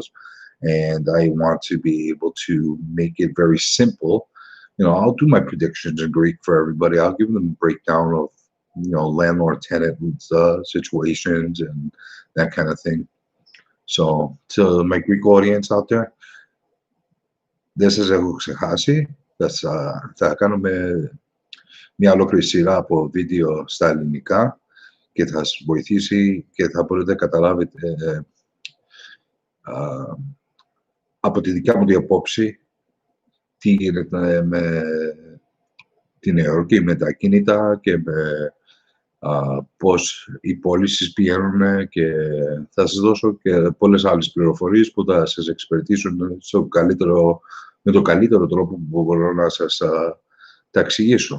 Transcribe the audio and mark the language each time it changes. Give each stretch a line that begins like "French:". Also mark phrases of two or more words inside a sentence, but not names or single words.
English: And I want to be able to make it very simple. I'll do my predictions in Greek for everybody. I'll give them a breakdown of, landlord-tenant situations and that kind of thing. So to my Greek audience out there,
Greek: δεν σας έχω ξεχάσει. Θα κάνουμε μια ολόκληρη σειρά από βίντεο στα ελληνικά και θα σας βοηθήσει και θα μπορείτε να καταλάβετε από τη δικιά μου τη απόψη τι γίνεται με τη Νέα Υόρκη, με τα κίνητα και με πώς οι πωλήσεις πηγαίνουν, και θα σας δώσω και πολλές άλλες πληροφορίες που θα σας εξυπηρετήσουν με τον καλύτερο τρόπο που μπορώ να σας τα εξηγήσω.